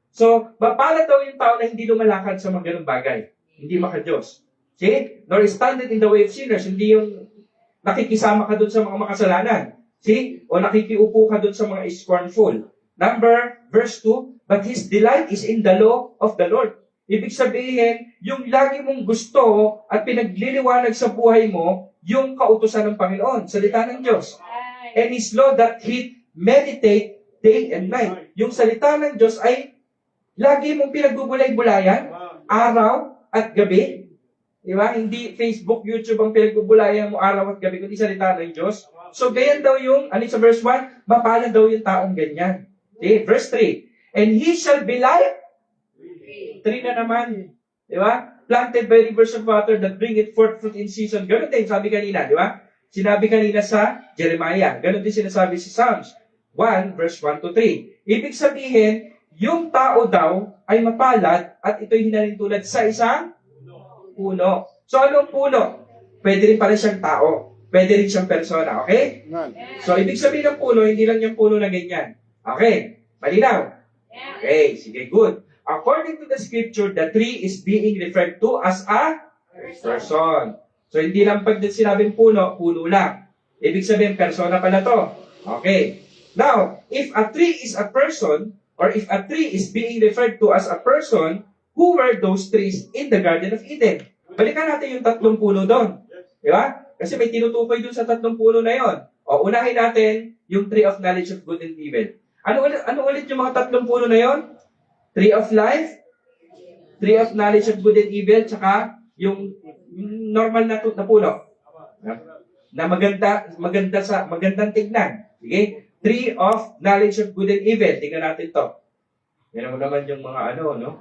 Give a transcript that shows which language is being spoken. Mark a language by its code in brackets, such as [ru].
[tl] So, mapalad daw yung tao na hindi lumalakad sa mga ganung bagay. Hindi maka-Diyos. [en] See? Nor standeth in the way of sinners. [tl] Hindi yung nakikisama ka doon sa mga makasalanan. See? O nakikiupo ka doon sa mga scornful. [en] Verse 2, but his delight is in the law of the Lord. [tl] Ibig sabihin, yung lagi mong gusto at pinagliliwanag sa buhay mo, yung kautusan ng Panginoon, salita ng Diyos. [en] And his law that he meditate day and night. [tl] Yung salita ng Diyos ay lagi mong pinagbubulay-bulayan, araw at gabi. Diba? Hindi Facebook, YouTube ang pinagbubulayan mo araw at gabi, kundi salita ng Diyos. So, ganyan daw yung, sa verse 1, mapalad daw yung taong ganyan. [en] Okay, verse 3. And he shall be like 3 [tl] na naman. Di ba? [en] Planted by rivers of water that bring it forth fruit in season. [tl] Ganun din, sabi kanina, di ba? Sinabi kanina sa Jeremiah. Ganun din sinasabi sa Psalms. [en] 1 verse 1 to 3. [tl] Ibig sabihin, yung tao daw ay mapalad at ito'y hinalintulad sa isang puno. So, anong puno? Pwede rin pala siyang tao. Pwede rin siyang persona. Okay? So, ibig sabihin ng puno, hindi lang yung puno na ganyan. Okay? Malinaw? Okay, sige, good. [en] According to the scripture, the tree is being referred to as a person. [tl] So, hindi lang pag sinabing puno, puno lang. Ibig sabihin, persona pala to. Okay. [en] Now, if a tree is a person, or if a tree is being referred to as a person, who were those trees in the Garden of Eden? [tl] Balikan natin yung 3 puno doon. Di ba? Kasi may tinutukoy doon sa 3 puno na yon. O, unahin natin yung tree of knowledge of good and evil. Ano ulit yung mga 3 puno na yon? Tree of life, tree of knowledge of good and evil, tsaka yung normal na puno. Na magandang tignan. Okay? [en] Tree of knowledge of good and evil. [tl] Tingnan natin to. Yan naman yung mga no?